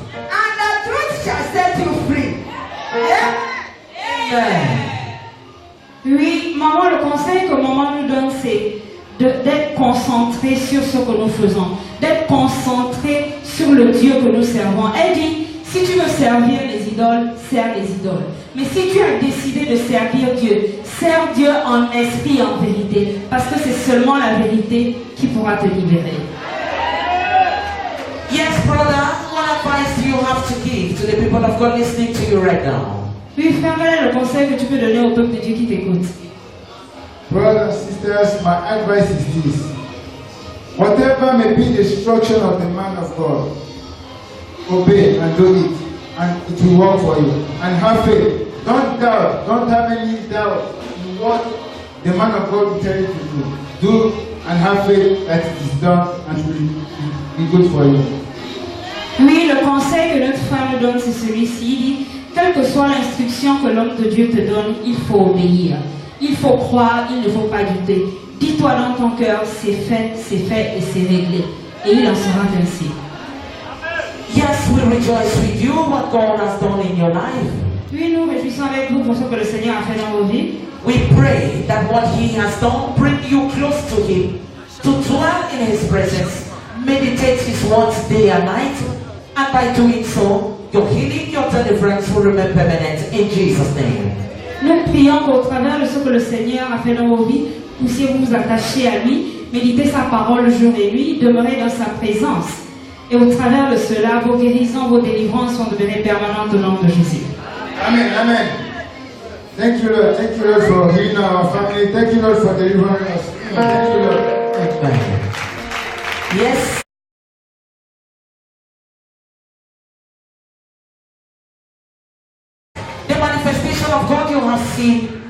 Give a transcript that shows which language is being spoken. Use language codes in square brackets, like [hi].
[en] And the truth shall set you free. Amen. Amen. [fr] Oui, maman, le conseil que maman nous donne, c'est d'être concentré sur ce que nous faisons, d'être concentré sur le Dieu que nous servons. Elle dit, si tu veux servir les idoles, sers les idoles. Mais si tu as décidé de servir Dieu, sers Dieu en esprit et en vérité, parce que c'est seulement la vérité qui pourra te libérer. [en] Yes, brother, what advice do you have to give to the people of God listening to you right now? [fr] Oui, frère, quel est le conseil que tu peux donner au peuple de Dieu qui t'écoute? [en] Brothers and sisters, my advice is this. Whatever may be the instruction of the man of God, obey and do it, and it will work for you. And have faith. Don't doubt. Don't have any doubt in what the man of God will tell you to do. Do and have faith that it is done and it will be good for you. [fr] Oui, le conseil que notre frère nous donne, c'est celui-ci. Il dit, quelle que soit l'instruction que l'homme de Dieu te donne, il faut obéir. Il faut croire, il ne faut pas douter. Dis-toi dans ton cœur, c'est fait et c'est réglé. Et il en sera ainsi. [en] Yes, we rejoice with you what God has done in your life. [fr] Oui, nous réjouissons avec vous pour ce que le Seigneur a fait dans vos vies. [en] We pray that what He has done bring you close to Him, to dwell in His presence, meditate His words day and night, and by doing so, your healing, your deliverance will remain permanent in Jesus' name. [fr] Nous prions qu'au travers de ce que le Seigneur a fait dans vos vies, puissiez-vous vous attacher à lui, méditer sa parole jour et nuit, demeurer dans sa présence. Et au travers de cela, vos guérisons, vos délivrances sont devenues permanentes au nom de Jésus. [en] Amen. Amen. Thank you, Lord. Thank you, Lord, for healing our family. Thank you, Lord, for delivering us. Thank you, Lord. Amen. Yes. The manifestation of God you have seen.